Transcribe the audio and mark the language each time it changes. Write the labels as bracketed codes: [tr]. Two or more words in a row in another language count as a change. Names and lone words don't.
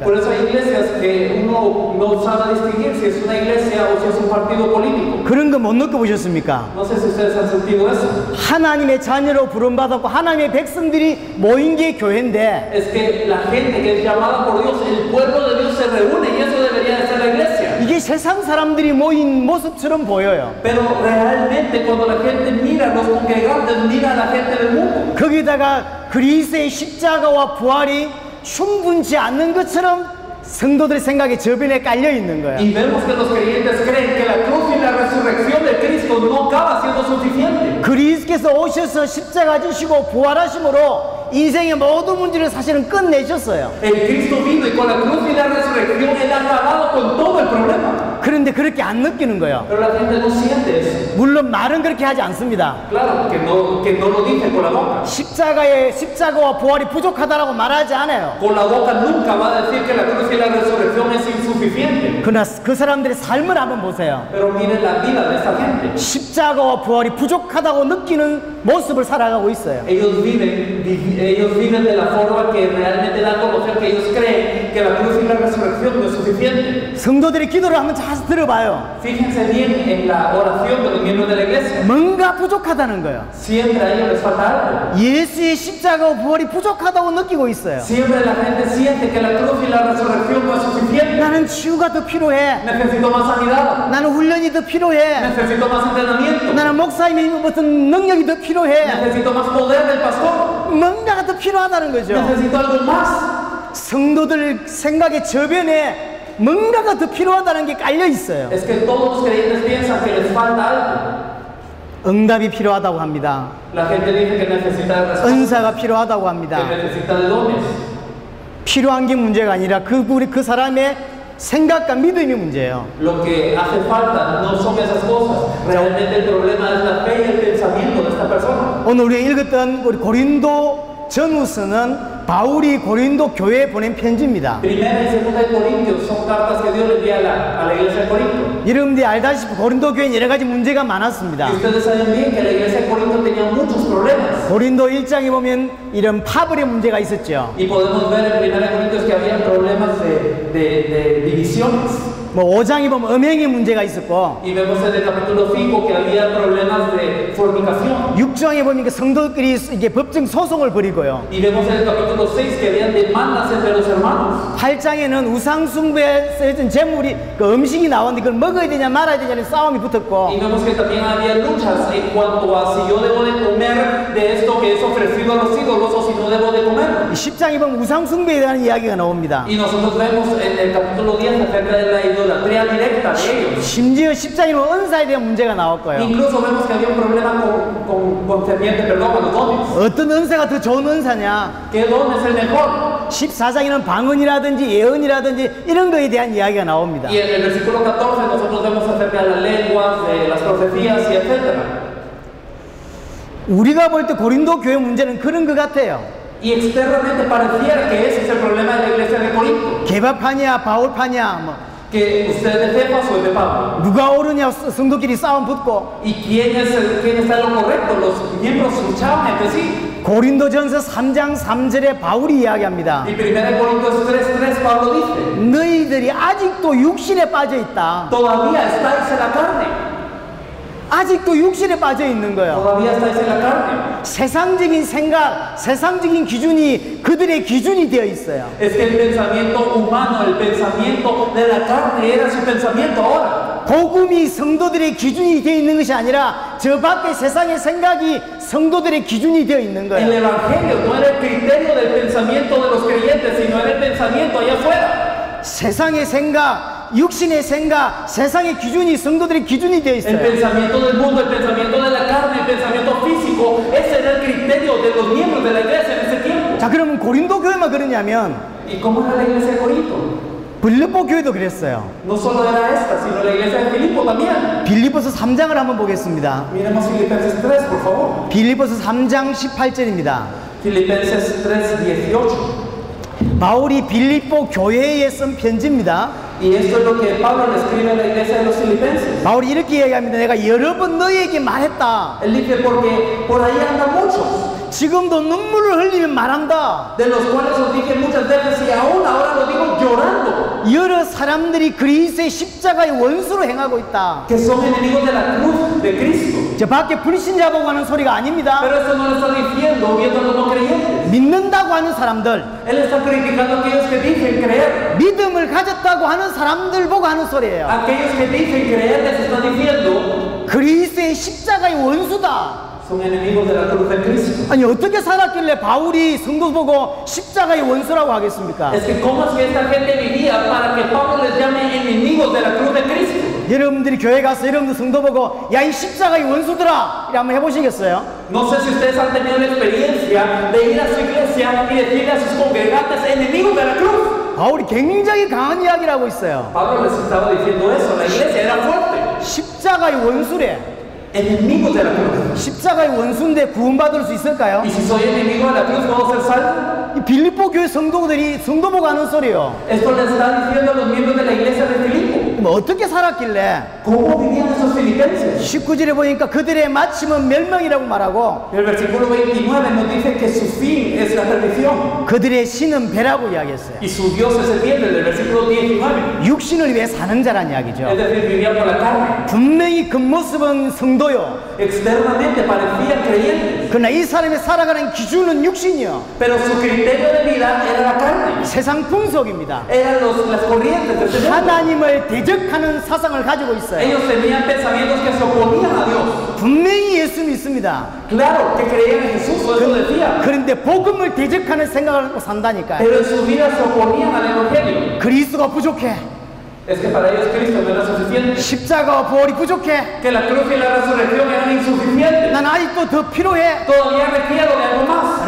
[es] Por eso hay iglesias que uno no sabe distinguir si es una iglesia o si es un partido político. [ko] 그런 거 못 느껴보셨습니까? [es] No sé si ustedes han sentido eso. [ko] 하나님의 자녀로 부름받았고 하나님의 백성들이 모인 게 교회인데 [es] Es que la gente que es llamada por Dios, el pueblo de Dios se reúne y eso debería de ser la iglesia. [ko] 이게 세상 사람들이 모인 모습처럼 보여요. [es] Pero realmente cuando la gente mira, los congregantes mira a la gente del mundo. [ko] 거기다가 그리스의 십자가와 부활이 충분치 않는 것처럼 성도들 생각에 저변에 깔려 있는 거예요. [es] Y vemos que los creyentes creen que la cruz y la resurrección de Cristo no acaba siendo suficiente. [ko] 그리스께서 오셔서 십자가 지시고 부활하심으로 인생의 모든 문제를 사실은 끝내셨어요. [es] El Cristo vino y con la cruz y la resurrección Él ha acabado con todo el problema. [ko] 그런데 그렇게 안 느끼는 거예요. [es] Pero la gente no siente eso. [ko] 물론 말은 그렇게 하지 않습니다. [es] Claro, que no lo dice con la boca. [ko] 십자가와 부활이 부족하다라고 말하지 않아요. [es] Con la boca nunca va a decir que la cruz y la resurrección es insuficiente. [ko] 그러나 그 사람들의 삶을 한번 보세요. [es] Pero miren la vida de esta gente. [ko] 십자가와 부활이 부족하다고 느끼는 모습을 살아가고 있어요. [es] Ellos viven de la forma que realmente da a conocer que ellos creen que la cruz y la resurrección no es suficiente. [ko] 성도들의 기도를 한번 잘 들어봐요. [es] Fíjense bien en la oración de los miembros de la iglesia. [ko] 뭔가 부족하다는 거예요. [es] Siempre a ellos les falta algo. [ko] 예수의 십자가와 부활이 부족하다고 느끼고 있어요. [es] Siempre la gente siente que la cruz y la resurrección no es suficiente. [ko] 나는 치유가 더 필요해. [es] Necesito más sanidad. [ko] 나는 훈련이 더 필요해. [es] Necesito más entrenamiento. [ko] 나는 목사님의 무슨 능력이 더 필요해. [es] Necesito más poder del pastor. [ko] 뭔가가 더 필요하다는 거죠. [es] Necesito algo más. [ko] 성도들 생각의 저변에 뭔가가 더 필요하다는 게 깔려 있어요. [es] Es que todos los creyentes piensan que les falta algo. [ko] 응답이 필요하다고 합니다. [es] La gente dice que necesita de respuestas, [ko] 은사가 필요하다고 [es] que [ko] 합니다. [es] necesita de dones. [ko] 필요한 게 문제가 아니라 그 사람의 생각과 믿음이 문제예요. [es] Lo que hace falta no son esas cosas. Realmente el problema es la fe y el pensamiento de esta persona. [ko] 오늘 우리가 읽었던 우리 고린도 전후서는 바울이 고린도 교회에 보낸 편지입니다. [es] Primera y segunda de Corintios son cartas que Dios le envía a la iglesia de Corinto. [ko] 여러분들이 알다시피 고린도 교회는 여러 가지 문제가 많았습니다. [es] Y ustedes saben bien que la iglesia de Corinto tenía muchos problemas. [ko] 고린도 1장에 보면 이런 파벌의 문제가 있었죠. [es] Y podemos ver en Primera de Corintios que había problemas de divisiones. [ko] 뭐 5장에 보면 음행의 문제가 있었고 [es] Y vemos en el capítulo 5 que había problemas de fornicación. [ko] 6장에 보니까 성도들이 이게 법정 소송을 벌이고요. [es] Y vemos en el capítulo 6 que había demandas entre los hermanos. [ko] 8장에는 우상 숭배에 쓰여진 재물이 그 음식이 나왔는데 그걸 먹어야 되냐 말아야 되냐는 싸움이 붙었고 [es] Y vemos que también había luchas en cuanto a si yo debo de comer de esto que es ofrecido a los ídolos o si no debo de comer. [ko] 10장에 보면 우상 숭배에 대한 이야기가 나옵니다. [es] Y nosotros vemos en el capítulo 10 acerca de la idolatría directa de ellos. [ko] 심지어 10장에 보면 은사에 대한 문제가 나왔고요. [es] Incluso vemos que había un problema concerniente, perdón, a los dones. [ko] 어떤 은사가 더 좋은 은사냐? [es] ¿Qué don es el mejor? [ko] 14장에는 방언이라든지 예언이라든지 이런 거에 대한 이야기가 나옵니다. [es] Y en el versículo 14 nosotros vemos acerca de las lenguas, de las profecías y etcétera. [ko] 우리가 볼 때 고린도 교회 문제는 그런 것 같아요. [es] Y externamente pareciera que ese es el problema de la iglesia de Corinto. [ko] 개바파냐 바울파냐 뭐 [es] Que usted es de Cefas o es de Pablo. [ko] 누가 옳으냐 성도끼리 싸움 붙고 [es] ¿Y quién está en lo correcto? Los miembros luchaban entre sí. [ko] 고린도전서 3장 3절에 바울이 이야기합니다. [es] Y 1 Corintios 3:3 Pablo dice, [ko] 너희들이 아직도 육신에 빠져 있다. [es] todavía estáis en la carne. [ko] 아직도 육신에 빠져 있는 거예요. [es] Todavía estáis en la carne. [ko] 세상적인 생각, 세상적인 기준이 그들의 기준이 되어 있어요. [es] Es que el pensamiento humano, el pensamiento de la carne era su pensamiento ahora. [ko] 복음이 성도들의 기준이 되어 있는 것이 아니라 저 밖에 세상의 생각이 성도들의 기준이 되어 있는 [es] El [ko] 거예요. [es] evangelio no era el criterio del pensamiento de los creyentes, sino era el pensamiento allá afuera. [ko] 세상의 생각, 육신의 생각, 세상의 기준이 성도들의 기준이 되어 [es] El [ko] 있어요. [es] pensamiento del mundo, el pensamiento de la carne, el pensamiento físico, ese era el criterio de los miembros de la iglesia en ese tiempo. [ko] 자, 그러면 고린도 교회만 그러냐면 [es] ¿Y cómo era la iglesia de Corinto? [ko] 빌립보 교회도 그랬어요. [es] No solo era esta, sino la iglesia de Filipo también. [ko] 빌립보서 3장을 한번 보겠습니다. [es] Miremos Filipenses 3, por favor. [ko] 빌립보서 3장 18절입니다. [es] Filipenses 3:18. [ko] 바울이 빌립보 교회에 쓴 편지입니다. [es] Y esto es lo que Pablo le escribe a la iglesia de los filipenses. [ko] 바울이 이렇게 얘기합니다. 내가 여러 번 너희에게 말했다. [es] Él dice, porque por ahí andan muchos, [ko] 지금도 눈물을 흘리면 말한다. [es] de los cuales os dije muchas veces y aún ahora lo digo llorando, [ko] 여러 사람들이 그리스도의 십자가의 원수로 행하고 있다. [es] que son enemigos de la cruz de Cristo. [ko] 저 밖에 불신자 보고 하는 소리가 아닙니다. [es] Pero eso no lo está diciendo viendo a los no creyentes. [ko] 믿는다고 하는 사람들, [es] Él está criticando a aquellos que dicen creer. [ko] 믿음을 가졌다고 하는 사람들 보고 하는 소리예요. [es] Aquellos que dicen creer les está diciendo [ko] 그리스도의 십자가의 원수다. [es] son enemigos de la cruz de Cristo. [ko] 아니 어떻게 살았길래 바울이 성도 보고 십자가의 원수라고 하겠습니까? [es] Es que cómo es que esta gente vivía para que Pablo les llame enemigos de la cruz de Cristo. [ko] 여러분들이 교회 가서 여러분들 성도 보고 야 이 십자가의 원수들아 이래 한번 해보시겠어요? [es] No sé si ustedes han tenido la experiencia de ir a su iglesia y decirle a sus congregantes enemigos de la cruz. [ko] 바울이 굉장히 강한 이야기를 하고 있어요. [es] Pablo les estaba diciendo eso, la iglesia era fuerte. [ko] 십자가의 원수래. [es] Enemigos de la cruz. [ko] 십자가의 원수인데 구원받을 수 있을까요? [es] Y si soy enemigo de la cruz, ¿puedo ser salvo? [ko] 이 빌립보 교회 성도들이 성도 보고 하는 소리요. [es] Esto le está diciendo a los miembros de la iglesia de Filipo. [ko] 뭐 어떻게 살았길래? [es] ¿Cómo vivían esos filipenses? [ko] 19절에 보니까 그들의 마침은 멸망이라고 말하고 [es] El versículo 29 nos dice que su fin es la perdición [ko] 그들의 신은 배라고 이야기했어요. [es] y su Dios es el vientre, del versículo 19. [ko] 육신을 위해 사는 자란 이야기죠. [es] Es decir, vivían por la carne. [ko] 분명히 겉모습은 성도요. [es] Externamente parecían creyentes, [ko] 그러나 이 사람이 살아가는 기준은 육신이요. [es] pero su criterio de vida era la carne. [ko] 세상 풍속입니다. [es] Eran las corrientes de este mundo. [ko] 하나님을 대적하는 사상을 가지고 있어요. [es] Ellos tenían pensamientos que se oponían a Dios. [ko] 분명히 예수 믿습니다. [es] Claro que creían en Jesús, eso decía, [ko] 그런데 복음을 대적하는 생각을 하고 산다니까요. [es] pero en su vida se oponían al Evangelio. [ko] 그리스도가 부족해. [es] Es que para ellos Cristo no era suficiente, [ko] 십자가와 부활이 부족해. [es] que la cruz y la resurrección eran insuficientes. [ko] 난 아직도 더 필요해. [es] Todavía requiero de algo más.